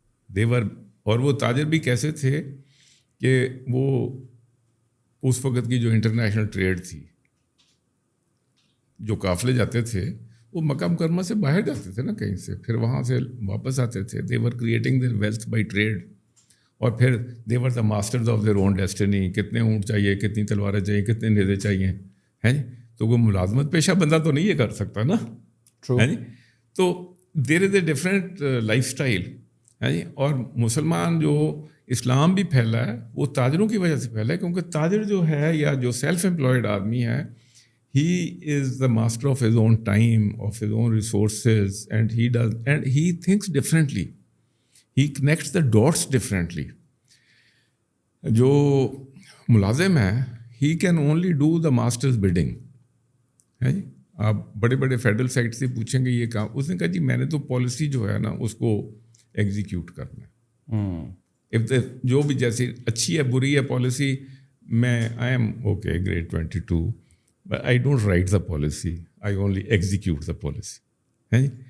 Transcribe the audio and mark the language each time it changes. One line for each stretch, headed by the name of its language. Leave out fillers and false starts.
Urdu: دیور, اور وہ تاجر بھی کیسے تھے کہ وہ اس وقت کی جو انٹرنیشنل ٹریڈ تھی, جو قافلے جاتے تھے وہ مکہ مکرمہ سے باہر جاتے تھے نا کہیں سے, پھر وہاں سے واپس آتے تھے.
English: They were creating their wealth by trade.
Urdu: اور پھر
English: They were the masters of their own destiny.
Urdu: کتنے اونٹ چاہیے, کتنی تلواریں چاہیے, کتنے نیزے چاہیے, ہیں جی. تو کوئی ملازمت پیشہ بندہ تو نہیں یہ کر سکتا نا, ہے جی.
English: تو there is a different lifestyle,
Urdu: ہے جی. اور مسلمان جو اسلام بھی پھیلا ہے وہ تاجروں کی وجہ سے پھیلا ہے, کیونکہ تاجر جو ہے یا جو سیلف امپلائڈ آدمی ہے,
English: he is the master of his own time, of his own resources, and he thinks differently. He connects the dots differently.
Urdu: جو ملازم ہے,
English: he can only do the master's bidding.
Urdu: ہے جی. آپ بڑے بڑے فیڈرل سائٹ سے پوچھیں گے یہ کام, اس نے کہا جی میں نے تو پالیسی جو ہے نا اس کو ایگزیکیوٹ کرنا ہے. جو بھی جیسی اچھی ہے بری ہے پالیسی, میں
English: I am okay grade 22, but I don't write the policy, I only execute the policy.
Urdu: ہے جی.